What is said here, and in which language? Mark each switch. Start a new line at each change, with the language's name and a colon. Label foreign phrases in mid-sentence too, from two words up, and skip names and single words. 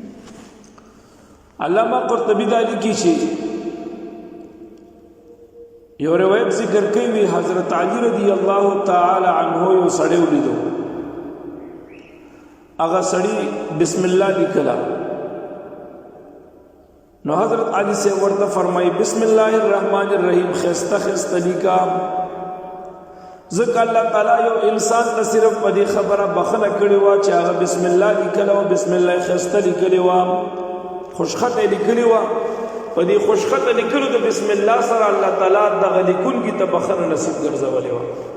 Pashto: علامہ قرطبی دا لیکي چې یو روایت ذکر کوي حضرت علی
Arabic: رضی الله تعالی عنہ
Pashto: یو سړی ولیدو هغه سړی بسم الله لیکلا نو حضرت علی سے ورته فرمای
Arabic: بسم الله الرحمن الرحیم
Pashto: خسته خسته لیکا ذکر الله تعالی یو انسان ته صرف په دې خبره بخنه کړي وا چې هغه بسم الله لیکلا او بسم الله خسته لیکلی وا خوشخطه لیکلی وا په دې خوشخطه لیکلو د بسم الله سره الله تعالی د غلیکون کی ته بخنه نصیب ګرځولې وا